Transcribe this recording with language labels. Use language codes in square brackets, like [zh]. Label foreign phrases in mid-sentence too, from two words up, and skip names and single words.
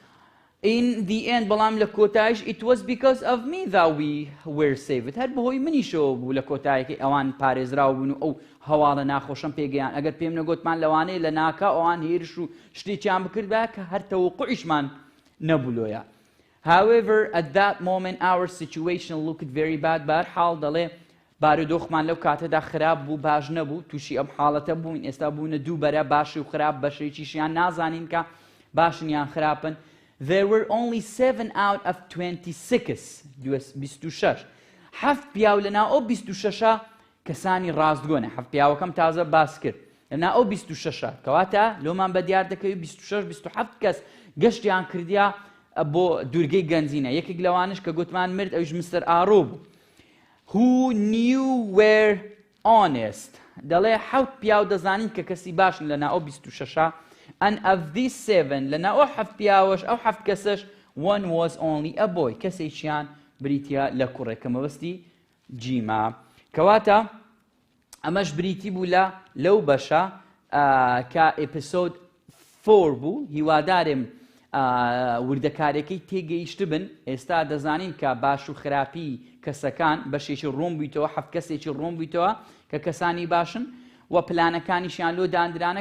[en] In the end [ckb] بەڵام لە کۆتایش [en] it was because of me that we were saved. [ckb] هەر بەهۆی منیشەوە بوو لە کۆتایەکەی ئەوان پارێزراوە بوون و ئەو هەواڵە ناخۆشەم پێگەیان ئەگەر پێم نەگوتمان لەوانەیە لە ناکا ئەوان هێرش و شتێکیان بکردبا کە هەر تەوەقوعیشمان نەبوولۆیە. [en] However, at that moment our situation looked very bad. [ckb] بەهەرحاڵ دەڵێ بارودۆخمان لەو کاتەدا خراپ بوو باش نەبوو تووشی ئەم حاڵەتە بووین ئێستا بوونە دوو بەرە باشی و خراپ بەشێکیشیان نازانین کە باشن یان خراپن. [en] There were only 7 out of 26. 26. [ckb] هەفت پیاو لەناو ئەو 26 کەسانی ڕاستگۆنە. هەفت پیاوەکەم تازە باس کرد لەناو ئەو 26 کەواتە لۆمان بە دیار دەکەوێت 26-27 کەس گەشتیان کردیا بۆ دوورگەی گەنجینە. یەکێک لەوانش کە گوتمان مرد ئەوش مستەر ئارۆ بوو. [en] Who knew were honest. [ckb] دەڵێ حەوت پیاو دەزانین کە کەسی باشن لەناو ئەو 26 [en] and of these 7 [ckb] لەناو ئەو حەفت پیاوەش ئەو حەفت کەسەش [en] one was only a boy. [ckb] کەسێکیان بریتیا لە کوڕێکە مەبەستی جیما. کەواتە ئەمەش بریتی بوو لەو بەشە کە ئێپیسۆد 4 بوو. هیوادارم وردەکارەکەی تێگەیشت بن. ئێستا دەزانین کە باش و خراپی کەسەکان بەشێکی ڕۆم بوویتەوە حەفت کەسێکی ڕۆم بوویتەوە کە کەسانی باشن و پلانەکانیشیان لۆ دانرانە.